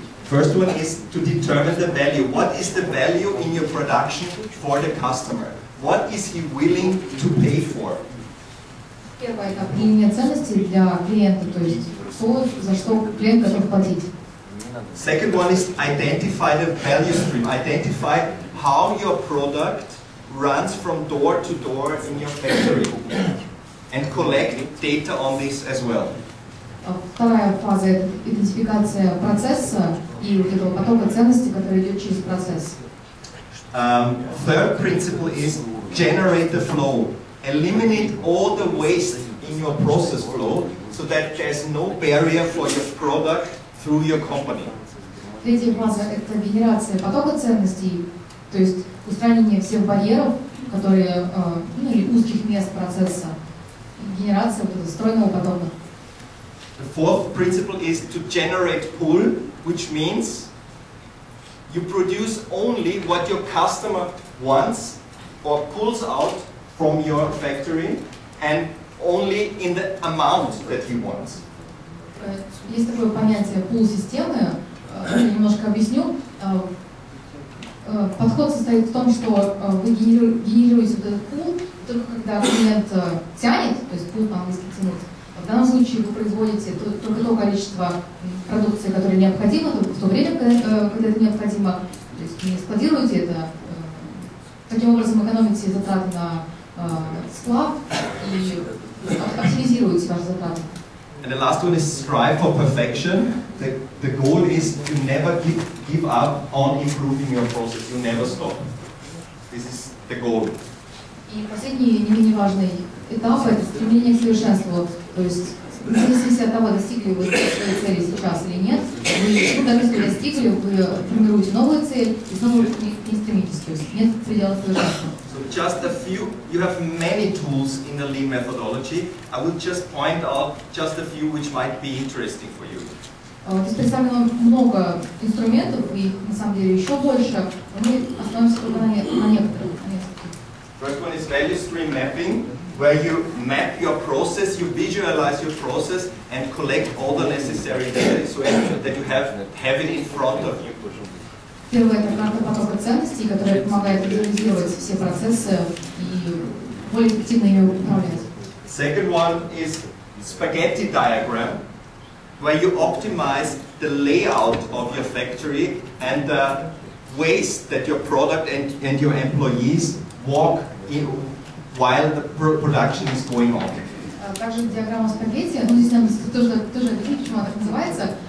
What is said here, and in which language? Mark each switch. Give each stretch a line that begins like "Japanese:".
English: First one is to determine the value. What is the value in your production for the customer? What is he willing to pay for?
Russian: Первое – это определение ценностей для клиента, то есть то, за что клиент готов платить.
English: Second one is identify the value stream. Identify how your product runs from door to door in your factory and collect data on this as well.
Russian: Вторая фаза – это идентификация процесса и вот этого потока ценностей, который идет через процесс.
English: Third principle is generate the flow. Eliminate all the waste in your process flow so that there's no barrier for your product through your company.
Russian: Третья фаза – это генерация потока ценностей, то есть устранение всех барьеров, которые, или узких мест процесса, генерация вот этого стройного потока.
English: The fourth principle is to generate pull, which means you produce only what your customer wants or pulls out from your factory and only in the amount that he wants.
Russian: Есть такое понятие пул-системы, я немножко объясню. Подход состоит в том, что вы генерируете вот этот пул только когда клиент тянет, то есть пул по-английски тянуть. В данном случае вы производите только то количество продукции, которое необходимо, только в то время, когда это необходимо. То есть не складируете это, таким образом экономите затраты на склад и оптимизируете ваши затраты.
English: And the last one is strive for perfection. The goal is to never give up on improving your process. You never stop. This is the goal.
Russian: И последний, не менее важный этап – это стремление к совершенству. То есть, в зависимости от того, достигли вы своей цели сейчас или нет, вы, даже если достигли, вы формируете новую цель и снова к ней стремитесь. То есть нет предела совершенства.
English: So just a few, you have many tools in the Lean methodology. I would just point out just a few which might be interesting for you.
Russian: Здесь представлено много инструментов, и на самом деле еще больше, но мы остановимся только на некоторых.
English: First one is value stream mapping, where you map your process, you visualize your process, and collect all the necessary data so that you have it in front of you.
Russian: Первое – это карта потока ценностей, которая помогает визуализировать все процессы и более эффективно ими управлять.
English: Second one is spaghetti diagram, where you optimize the layout of your factory and the waste that your product and your employees walk in while the production is going on.
Russian: Также диаграмма спагетти, ну здесь надо тоже объяснить, почему она так называется.